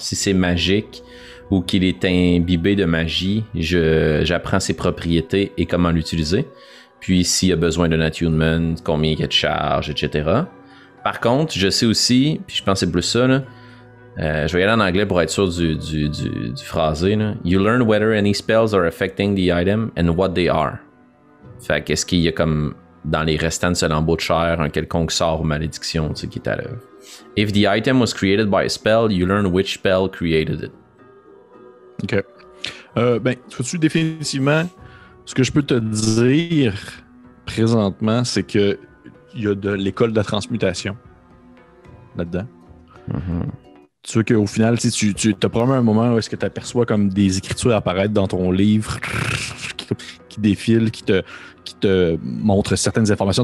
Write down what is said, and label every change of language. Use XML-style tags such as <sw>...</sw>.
<fr>Si c'est magique ou qu'il est imbibé de magie, j'apprends ses propriétés et comment l'utiliser. Puis s'il y a besoin d'un attunement, combien il y a de charge, etc. Par contre, je sais aussi, puis je pense que c'est plus ça, là, je vais y aller en anglais pour être sûr du phrasé. Là.</fr> <en>You learn whether any spells are affecting the item and what they are.</en> <fr>Fait qu'est-ce qu'il y a comme dans les restants de ce lambeau de chair un quelconque sort ou malédiction qui est à l'œuvre.</fr> <en>If the item was created by a spell, you learn which spell created it.</en> <fr>Ok. Tu définitivement, ce que je peux te dire présentement, c'est que il y a de l'école de la transmutation là-dedans. Mm-hmm. Tu vois qu'au final, tu as probablement un moment où est-ce que tu aperçois comme des écritures apparaître dans ton livre qui défilent, qui te montrent certaines informations.</fr>